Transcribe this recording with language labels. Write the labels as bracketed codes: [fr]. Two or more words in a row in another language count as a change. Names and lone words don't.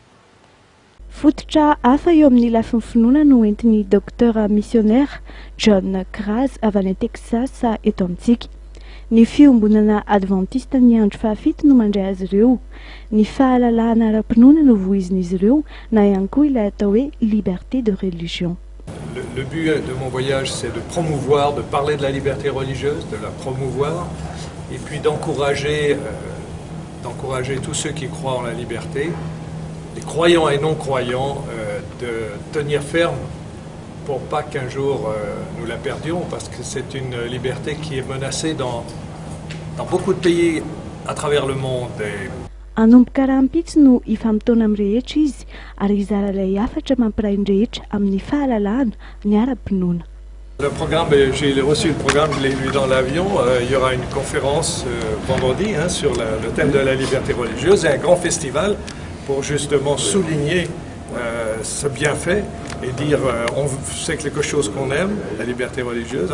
[mg] Fototra hafa eo amin'ny lafin'ny finoana no entin'ny [fr] docteur missionnaire [mg] John Kraz avy any Texas eto amintsika. Ny fiombonana Adventiste ny andro fahafito no mandray azy ireo. Ny fahalalahana ara-pinoana no voizin'izy ireo na ihany koa ilay atao hoe [fr] liberté de religion. Le but de mon voyage, c'est de promouvoir, de parler de la liberté religieuse, de la promouvoir, et puis d'encourager tous ceux qui croient en la liberté, les croyants et non-croyants, de tenir ferme pour pas qu'un jour nous la perdions, parce que c'est une liberté qui est menacée dans beaucoup de pays à travers le monde. [mg] Anomboka rahampitso no ifamtona amin'ny rehetra izy ary izara ilay hafatra mampiray ny rehetra amin'ny fahalalahana ny ara-pinoana. [fr] Le programme, j'ai reçu le programme, je l'ai vu dans l'avion. Il y aura une conférence vendredi sur le thème de la liberté religieuse et un grand festival pour justement souligner ce bienfait et dire c'est quelque chose qu'on aime, la liberté religieuse.